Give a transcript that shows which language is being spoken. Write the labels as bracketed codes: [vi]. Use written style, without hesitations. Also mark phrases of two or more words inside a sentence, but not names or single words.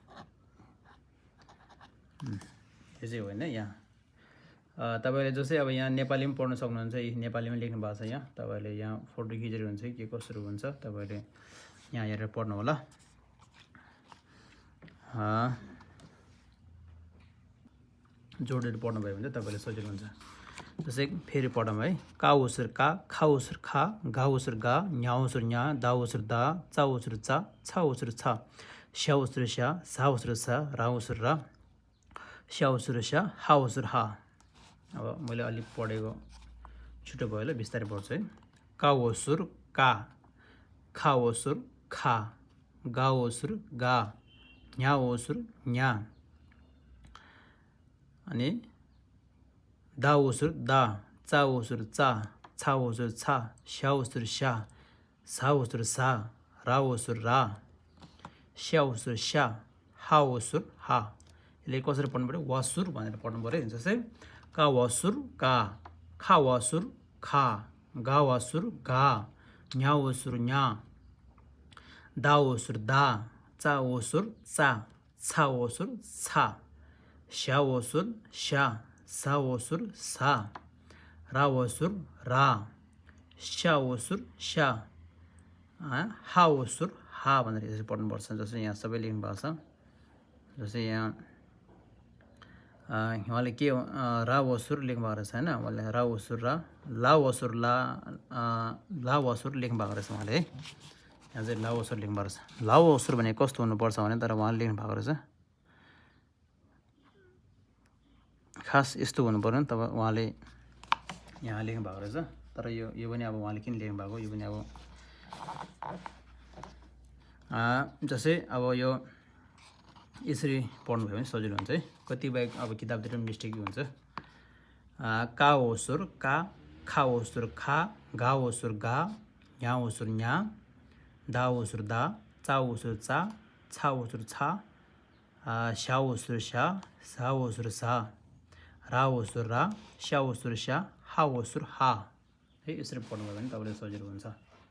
[ne] यो चाहिँ होइन यहाँ तपाईले जस्तै अब यहाँ नेपाली पनि पढ्न सक्नुहुन्छ। नेपालीमा लेख्नु भएको छ। यहाँ तपाईले यहाँ फोटो खिचेर हुन्छ के कसरी हुन्छ तपाईले यहाँ हेरेर पढ्नु होला। जोडेर पढ्नु भयो भने तपाईले सजिलो हुन्छ। जस्तै फेरि पढौँ है। का वसुर का, खा वसुर खा, गा वसुर गा, न्या वसुर न्या, दा वसुर दा, चा वसुर चा, छा वसुर छा, स्या वसुर स्या, सा वसुर सा, रा वसुर रा, स्या वसुर स्या, हा वसुर हा। अब मैले अलिक पढेको छिटो भयो होला, बिस्तारै पढ्छु है। का वसुर का, खा वसुर खा, गा वसुर गा, न्या वसुर न्या, अनि दा वसुर दा, चा वसुर चा, छा वसुर छा, स्या वसुर स्या, सा वसुर सा, रा वसुर रा, स्या वसुर स्या, हा वसुर हा। यसले कसरी पढ्नु पर्यो वासुर भनेर पढ्नु पर्यो। जस्तै का वसुर का, खा वसुर खा, गा वसुर गा, न्या वसुर न्या, दा वसुर दा, चा वसुर चा, छा वसुर छा, स्या वसुर स्या, सा वसुर सा, रा वसुर रा, स्या वसुर स्या, हा वसुर हा भनेर यसरी पढ्नुपर्छ। जस्तै यहाँ सबै लेख्नु भएको छ। जस्तै यहाँ उहाँले के रा वसुर लेख्नु भएको रहेछ हैन। उहाँले रा वसुर रा, ला वसुर ला, ला वसुर लेख्नु भएको रहेछ उहाँले है। यहाँ चाहिँ ला वसुर लेख्नु भएको रहेछ। ला वसुर भने कस्तो हुनुपर्छ भने, तर उहाँले लेख्नु भएको रहेछ खास यस्तो हुनु पर्यो नि। तब उहाँले यहाँ लेख्नु भएको रहेछ, तर यो पनि अब उहाँले किन लेख्नु भएको, यो पनि अब जस्तै अब यो यसरी पढ्नुभयो भने सजिलो हुन्छ है। कतिपय अब किताबतिर पनि मिस्टेक हुन्छ। का वसुर का, खा वसुर खा, गा वसुर गा, न्या वसुर न्या, दा वसुर दा, चा वसुर चा, छा वसुर छा, स्या वसुर स्या, सा वसुर सा, रा वसुर रा, स्या वसुर स्या, हा वसुर हा है। यसरी पढ्नुभयो भने तपाईँले सजिलो हुन्छ।